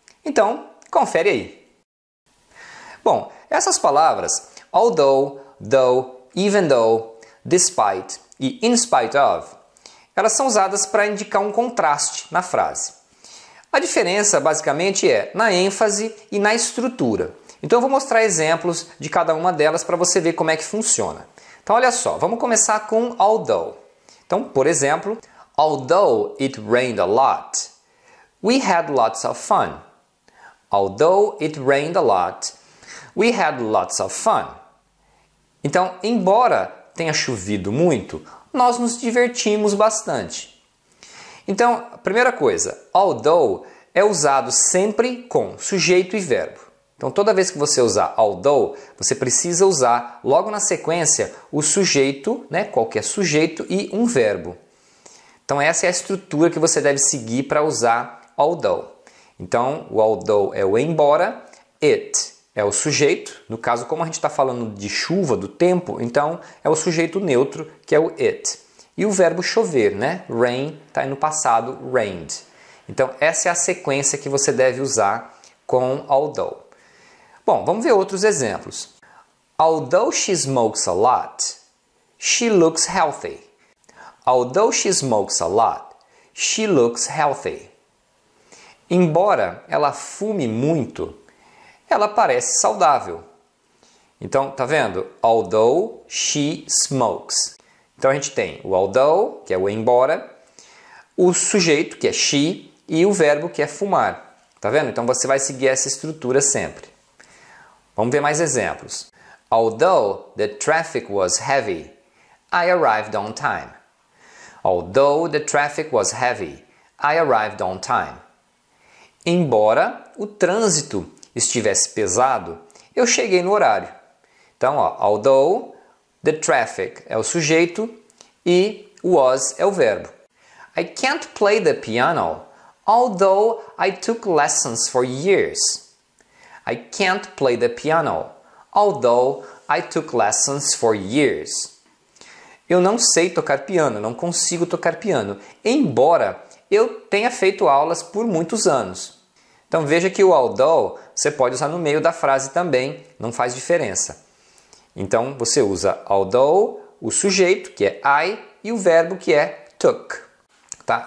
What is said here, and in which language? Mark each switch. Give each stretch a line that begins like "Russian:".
Portuguese: Então, confere aí. Bom, essas palavras although, though, even though, despite e in spite of, elas são usadas para indicar um contraste na frase. A diferença, basicamente, é na ênfase e na estrutura. Então, eu vou mostrar exemplos de cada uma delas para você ver como é que funciona. Então, olha só, vamos começar com although. Então, por exemplo,
English: although it rained a lot, we had lots of fun. Although it rained a lot, we had lots of fun.
Portuguese: Então, embora tenha chovido muito, nós nos divertimos bastante. Então, a primeira coisa, although é usado sempre com sujeito e verbo. Então, toda vez que você usar although, você precisa usar logo na sequência o sujeito, qualquer sujeito e um verbo. Então, essa é a estrutura que você deve seguir para usar although. Então, o although é o embora, it é o sujeito. No caso, como a gente está falando de chuva, do tempo, então é o sujeito neutro, que é o it. E o verbo chover, Rain está aí no passado, rained. Então, essa é a sequência que você deve usar com although. Bom, vamos ver outros exemplos.
English: Although she smokes a lot, she looks healthy. Although she smokes a lot, she looks healthy.
Portuguese: Embora ela fume muito, ela parece saudável. Então, tá vendo?
English: Although she smokes.
Portuguese: Então, a gente tem o although, que é o embora, o sujeito, que é she, e o verbo, que é fumar. Tá vendo? Então, você vai seguir essa estrutura sempre. Vamos ver mais exemplos.
English: Although the traffic was heavy, I arrived on time. Although the traffic was heavy, I arrived on time.
Portuguese: Embora o trânsito estivesse pesado, eu cheguei no horário. Então,
English: although the traffic
Portuguese: é o sujeito e was é o verbo.
English: I can't play the piano, although I took lessons for years. I can't play the piano, although I took lessons for years.
Portuguese: Eu não sei tocar piano, não consigo tocar piano, embora eu tenha feito aulas por muitos anos. Então veja que o although você pode usar no meio da frase também, não faz diferença. Então, você usa although, o sujeito, que é I, e o verbo, que é took. Tá?